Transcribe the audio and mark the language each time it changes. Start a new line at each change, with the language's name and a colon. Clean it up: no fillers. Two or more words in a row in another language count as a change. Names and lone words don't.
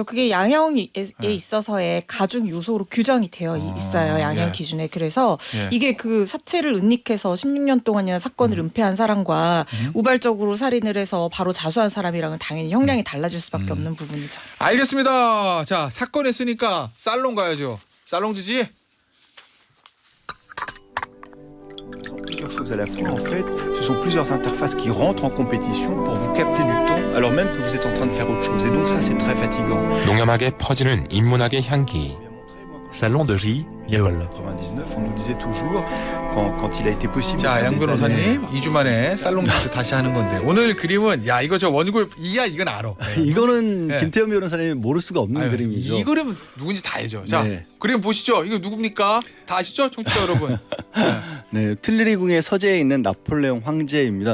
Korean: 그게 양형에 있어서의 가중 요소로 규정이 되어 있어요. 양형 예. 기준에. 그래서 예. 이게 그 사체를 은닉해서 16년 동안이나 사건을 은폐한 사람과 우발적으로 살인을 해서 바로 자수한 사람이랑은 당연히 형량이 달라질 수밖에 없는 부분이죠. 알겠습니다. 자, 사건 했으니까 살롱 가야죠. 살롱 지지.
French: Plusieurs choses à la fois. En fait, ce sont plusieurs interfaces qui rentrent en compétition pour vous capter du temps alors même que vous êtes en train de faire autre chose. Et donc ça, c'est très fatigant.
Korean: 농염하게 퍼지는 인문학의 향기. Salon de J.
French: En 99, on nous disait toujours quand il a été possible.
Korean: 자, 양
French: de faire des
Korean: 변호사님 2주 만에 살롱 지지 다시 하는 건데 오늘 그림은 야 이거 저 원골 이건 알아. 네. 이거는 네. 김태현 변호사님이 모를 수가 없는 아유, 그림이죠. 이 그림 누군지 다 알죠. 자, 네. 그림 보시죠. 이거 누굽니까? 다 아시죠, 청취자 여러분? 네. 네, 툴리리궁의 서재에 있는 나폴레옹 황제입니다.